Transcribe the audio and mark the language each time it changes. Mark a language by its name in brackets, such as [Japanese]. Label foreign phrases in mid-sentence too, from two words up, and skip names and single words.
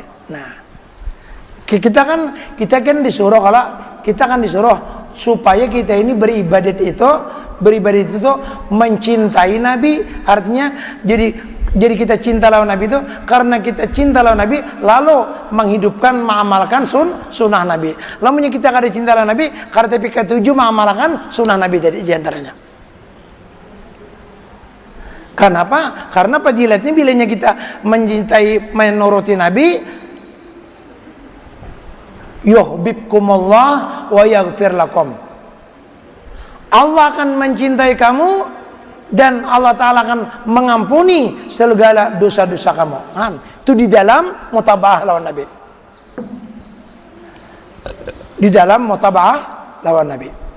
[Banjar] Nah, kita kan disuruh supaya kita ini beribadat itu mencintai Nabi, artinya jadi Jadi kita cinta lawan Nabi itu karena kita cinta lawan Nabi, lalu menghidupkan, mengamalkan sunnah Nabi. Lalu kita kada cinta lawan Nabi karena tapi ketujuh mengamalkan sunnah Nabi tadi diantaranya. Kenapa? Karena fadilatnya bilanya kita mencintai, menuruti Nabi, [Arabic] يحببكم الله ويغفر لكم. [Banjar] Allah akan mencintai kamu dan Allah Ta'ala akan mengampuni segala dosa-dosa kamu. Itu di dalam mutaba'ah lawan Nabi. Di dalam mutaba'ah lawan Nabi.